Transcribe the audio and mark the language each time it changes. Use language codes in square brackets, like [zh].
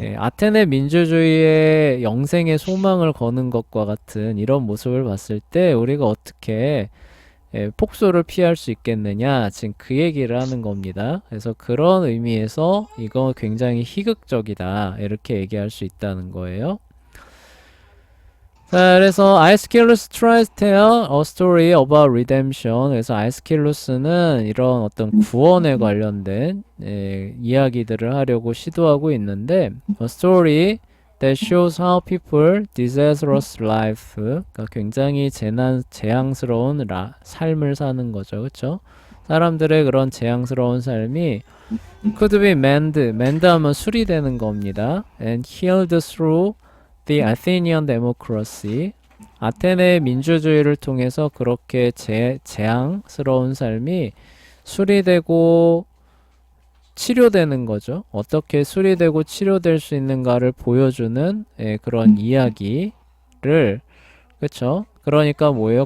[ko] 예, 아테네 민주주의의 영생의 소망을 거는 것과 같은 이런 모습을 봤을 때 우리가 어떻게 폭소를 피할 수 있겠느냐 지금 그 얘기를 하는 겁니다. 그래서 그런 의미에서 이거 굉장히 희극적이다 이렇게 얘기할 수 있다는 거예요. 자, 그래서 [en] 아이스킬루스 tries to tell a story about redemption. [ko] 그래서 아이스킬루스는 이런 어떤 구원에 관련된 이야기들을 하려고 시도하고 있는데 [en] a story that shows how people disastrous life, [ko] 그러니까 굉장히 재앙스러운 삶을 사는 거죠, 그렇죠? 사람들의 그런 재앙스러운 삶이 [en] could be mend [ko] 하면 수리되는 겁니다. [en] And healed through the Athenian democracy. [ko] 아테네 민주주의를 통해서 그렇게 재앙스러운 삶이 수리되고 치료되는 거죠. 어떻게 수리되고 치료될 수 있는가를 보여주는 그런 이야기를, 그쵸? 그러니까 뭐예요?